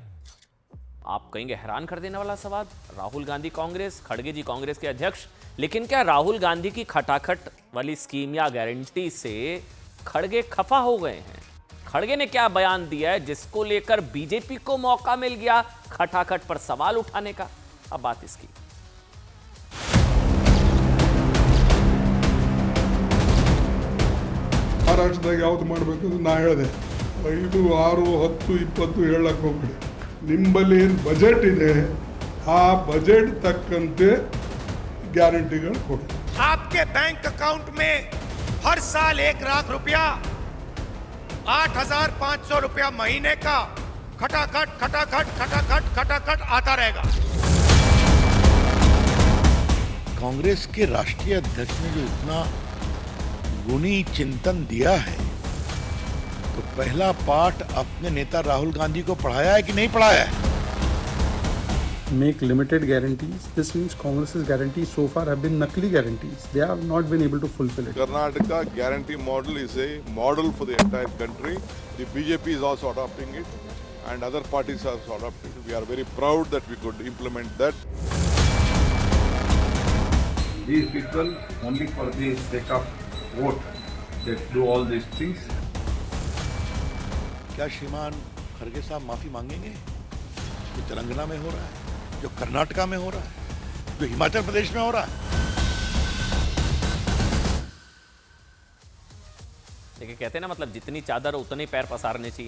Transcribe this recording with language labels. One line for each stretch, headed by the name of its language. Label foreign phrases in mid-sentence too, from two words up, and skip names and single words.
Hindi: आप कहेंगे हैरान कर देने वाला सवाल। राहुल गांधी कांग्रेस, खड़गे जी कांग्रेस के अध्यक्ष, लेकिन क्या राहुल गांधी की खटाखट वाली स्कीम या गारंटी से खड़गे खफा हो गए हैं? खड़गे ने क्या बयान दिया है जिसको लेकर बीजेपी को मौका मिल गया खटाखट पर सवाल उठाने का? अब बात इसकी।
Kannada: ಮಹಾರಾಷ್ಟ್ರದಾಗ ಯಾವ್ದು ಮಾಡಬೇಕು ಅಂತ ನಾ ಹೇಳಿದೆ 5, 6, 10, 20 ಹೇಳಕ್ಕೆ ಹೋಗ್ಬಿಡಿ. ನಿಮ್ಮಲ್ಲಿ ಏನು ಬಜೆಟ್ ಇದೆ ಆ ಬಜೆಟ್ ತಕ್ಕಂತೆ ಗ್ಯಾರಂಟಿಗಳು ಕೊಡಿ.
Hindi: आपके
English: bank account
Hindi: में हर साल 1 लाख रुपया, 8,500 रुपया महीने का खटाखट खटाखट खटाखट खटाखट आता रहेगा। कांग्रेस के राष्ट्रीय अध्यक्ष ने जो इतना गुणी चिंतन दिया है, तो पहला पाठ अपने नेता राहुल गांधी को पढ़ाया है कि नहीं पढ़ाया है?
English: Make limited guarantees. This means Congress's guarantees so far have been nakli guarantees. They have not been able to fulfill it. Karnataka guarantee model is a model for the entire country. The BJP is also adopting it, and other parties are also adopting it. We are very proud that we could implement that. These people only for the sake of vote, they do all these things.
Hindi: क्या श्रीमान खड़गे साहब माफी मांगेंगे? जो तेलंगाना में हो रहा है, जो कर्नाटका में हो रहा है, जो हिमाचल प्रदेश में हो रहा है। देखिए, कहते हैं ना, मतलब जितनी चादर उतने पैर पसारने चाहिए।